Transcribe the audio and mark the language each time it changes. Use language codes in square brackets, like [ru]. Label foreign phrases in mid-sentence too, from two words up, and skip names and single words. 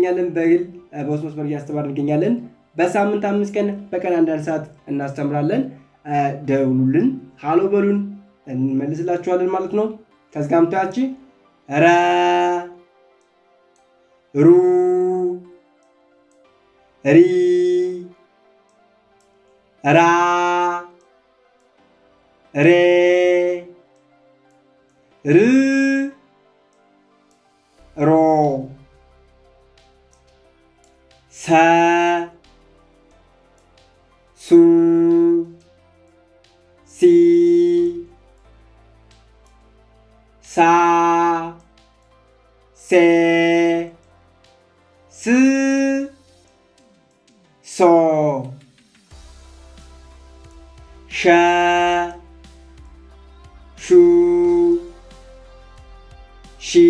[am] እንገኛለን። በሳምንት 5 ቀን በቀን 1 ሰዓት እናስተምራለን። ደውሉልን፣ ሃሎ በሉን፣ እንመልስላችኋለን ማለት ነው። ከዚህ ጋር ምታያች ረ ሩ ሪ ራ ሬ ር ሮ ሰ ሱ ሲ ሳ ሴ ስ ሶ ሸ ሹ ሺ